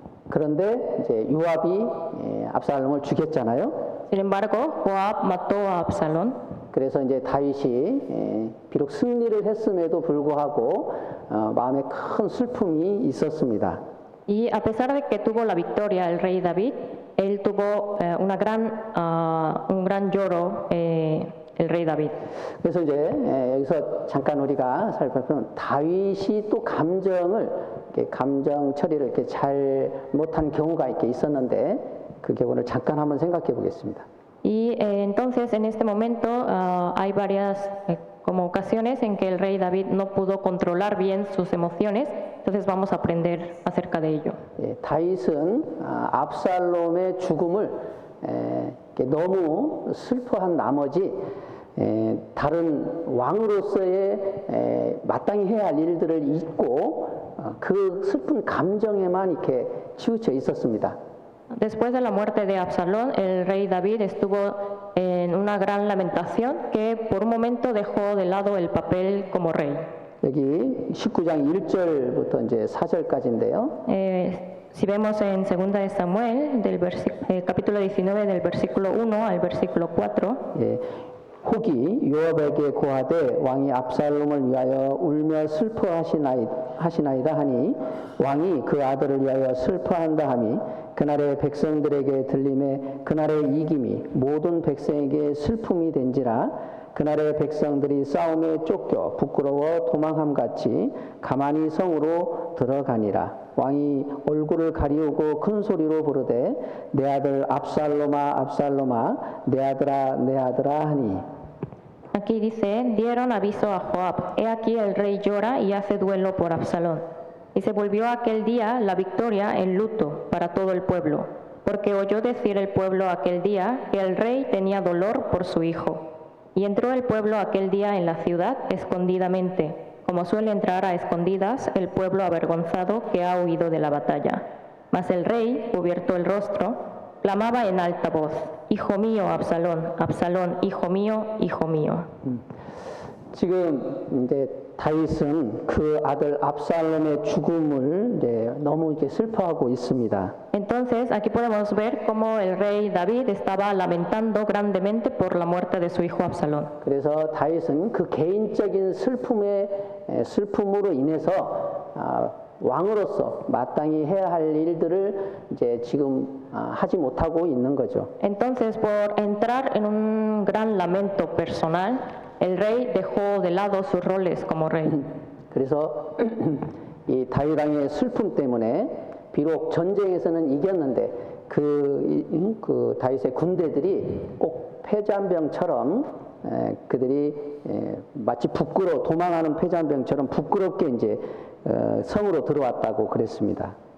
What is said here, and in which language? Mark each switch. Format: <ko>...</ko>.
<ko>그런데 이제 요압이 압살롬을 죽였잖아요.</ko> <es>Sin embargo, Joab mató a Absalón.</es> <ko>그래서 이제 다윗이 비록 승리를 했음에도 불구하고 마음에 큰 슬픔이 있었습니다.</ko> <es>Y a pesar de que tuvo la victoria el rey David, él tuvo un gran lloro, el rey David.</es> <ko>그래서 이제 여기서 잠깐 우리가 살펴보면 다윗이 또 감정 처리를 이렇게 잘 못한 경우가 이렇게 있었는데 그 경우를 잠깐 한번 생각해 보겠습니다.</ko> <es>Y entonces en este momento hay varias como ocasiones en que el rey David no pudo controlar bien sus emociones, entonces vamos a aprender acerca de ello.</es> <ko>다윗은 압살롬의 죽음을 너무 슬퍼한 나머지 다른 왕으로서의 마땅히 해야 할 일들을 잊고 그 슬픈 감정에만 이렇게 치우쳐 있었습니다.</ko> <es>Después de la muerte de Absalón, el rey David estuvo en una gran lamentación que por un momento dejó de lado el papel como rey.</es> <ko>여기 19장 1절부터 이제 4절까지인데요.</ko> <es>Si vemos en 2 de Samuel, capítulo 19, del versículo 1 al versículo 4,</es> <ko>혹이 요압에게 고하되 왕이 압살롬을 위하여 울며 슬퍼하시나이다 하니 왕이 그 아들을 위하여 슬퍼한다 하니 그날의 백성들에게 들림에 그날의 이김이 모든 백성에게 슬픔이 된지라 그날의 백성들이 싸움에 쫓겨 부끄러워 도망함같이 가만히 성으로 들어가니라. 왕이 얼굴을 가리우고 큰 소리로 부르되 내 아들 압살롬아 압살롬아 내 아들아 하니.</ko> <es>aquí dice, dieron aviso a Joab, he aquí el rey llora y hace duelo por Absalón. Y se volvió aquel día la victoria en luto para todo el pueblo, porque oyó decir el pueblo aquel día que el rey tenía dolor por su hijo. Y entró el pueblo aquel día en la ciudad escondidamente, como suele entrar a escondidas el pueblo avergonzado que ha huido de la batalla. Mas el rey, cubierto el rostro, clamaba en alta voz, Hijo mío, Absalón, Absalón, hijo mío, hijo mío.</es> <ko>지금 이제 다윗은 그 아들 압살롬의 죽음을 이제 너무 이렇게 슬퍼하고 있습니다.</ko> <es>Entonces, aquí podemos ver cómo el rey David estaba lamentando grandemente por la muerte de su hijo Absalón.</es> <ko>그래서 다윗은 그 개인적인 슬픔으로 인해서 왕으로서 마땅히 해야 할 일들을 이제 지금 하지 못하고 있는 거죠.</ko> <es>Entonces, por entrar en un gran lamento personal, el rey dejó de lado sus roles como rey.</es> <ko>그래서 이 다윗 왕의 슬픔 때문에 비록 전쟁에서는 이겼는데 그 다윗의 군대들이 꼭 패잔병처럼 그들이 마치 도망하는 패잔병처럼 부끄럽게 이제 성으로 들어왔다고 그랬습니다.</ko>